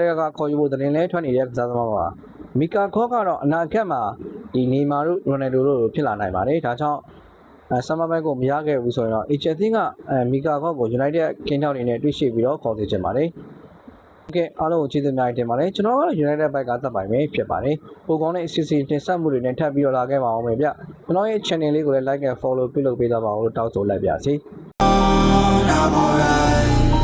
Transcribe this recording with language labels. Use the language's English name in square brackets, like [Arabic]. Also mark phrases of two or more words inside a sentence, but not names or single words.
[Burmese] ကခေါ်ယူဖို့သတင်းလဲထွက်နေတဲ့ကစားသမားပါမီကာခေါ့ကတော့အနာဂတ်မှာဒီနေမာတို့ရိုနယ်ဒိုတို့ဖြစ်လာနိုင်ပါတယ်ဒါကြောင့်ဆမ်မာဘက်ကိုမရခဲ့ဘူးဆိုရင်တော့ H အသင်းကမီကာခေါ့ကို United ကင်းထောက်နေနဲ့တွေ့ရှိပြီးတော့ခေါ်စီချင်ပါတယ်โอเคအားလုံးကိုကျေးဇူးများတင်ပါတယ်ကျွန်တော်ကတော့ United ဘက်ကသက်ပိုင်ပဲဖြစ်ပါတယ်ပိုကောင်းတဲ့အစီအစဉ်တင်ဆက်မှုတွေနဲ့ထပ်ပြီးတော့လာခဲ့ပါအောင်မယ်ဗျကျွန်တော်ရဲ့ channel လေးကိုလည်း [English] like and follow [Burmese] ပြုလုပ်ပေးကြပါအောင်လို့တောင်းဆိုလိုက်ပါရစေ